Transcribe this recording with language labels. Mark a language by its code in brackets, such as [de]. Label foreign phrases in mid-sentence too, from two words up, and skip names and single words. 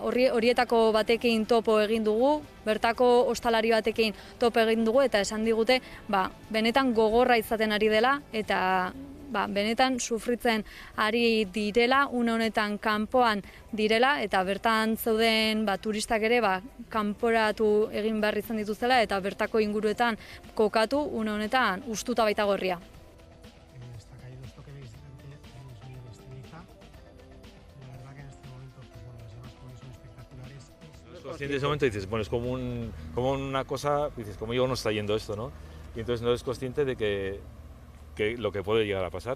[eu] horietako batekin topo egin dugu, bertako ostalari batekin topo egin dugu eta esan digute benetan gogorra izaten ari dela eta benetan sufritzen ari direla, une honetan kanpoan direla eta bertan zeuden turistak ere kanporatu egin behar izan dituzela eta bertako inguruetan kokatu, une honetan ustuta baita gorria. [es] En ese momento dices, bueno, es como una cosa, dices, ¿cómo no está yendo esto, no? Y entonces no eres consciente de que lo que puede llegar a pasar.